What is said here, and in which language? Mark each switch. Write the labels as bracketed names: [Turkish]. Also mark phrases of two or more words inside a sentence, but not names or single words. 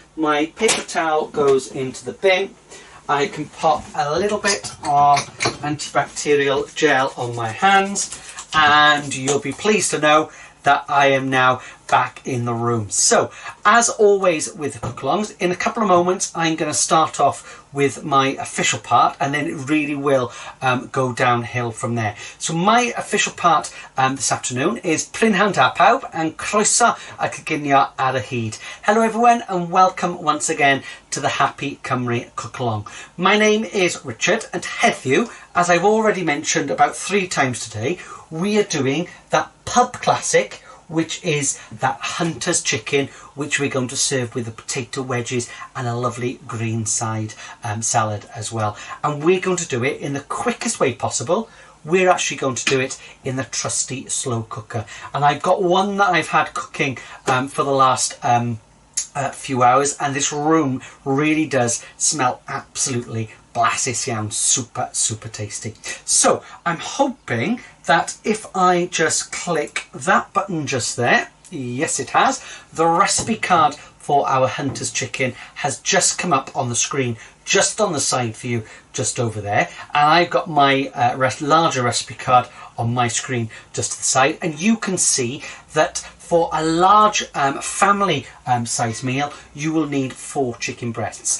[English] My paper towel goes into the bin. I can pop a little bit of antibacterial gel on my hands and you'll be pleased to know that I am now back in the room. So, as always with the cook-alongs, in a couple of moments I'm going to start off with my official part and then it really will go downhill from there. So my official part this afternoon is [Welsh] Prynhawn da pawb [English] and [Welsh] croeso y coginio ar y hyd. [English] Hello everyone and welcome once again to the Happy Cymru Cook Along. My name is Richard and heddiw, as I've already mentioned about 3 times today, we are doing that pub classic, which is that Hunter's chicken, which we're going to serve with the potato wedges and a lovely green side salad as well. And we're going to do it in the quickest way possible. We're actually going to do it in the trusty slow cooker. And I've got one that I've had cooking for the last few hours, and this room really does smell absolutely [Welsh] blasus iawn, [English] super tasty. So I'm hoping that if I just click that button just there, yes it has, the recipe card for our Hunter's chicken has just come up on the screen, just on the side for you, just over there, and I've got my larger recipe card on my screen just to the side, and you can see that for a large family size meal, you will need 4 chicken breasts.